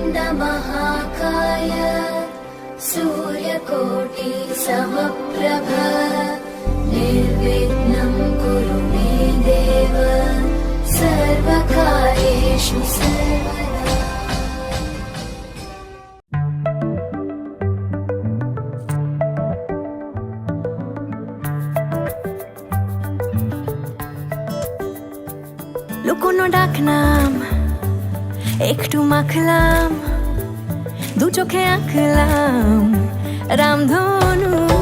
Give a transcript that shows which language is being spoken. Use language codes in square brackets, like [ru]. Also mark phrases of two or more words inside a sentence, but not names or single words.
[sa] महाकाय सूर्यकोटि समप्रभ निर्विघ्नं कुरु मे देव सर्वकार्येषु सर्वदा। [bn] লুকোনো ডাকনাম একটু মাখলাম, দু চোখে আঁকলাম রামধনু।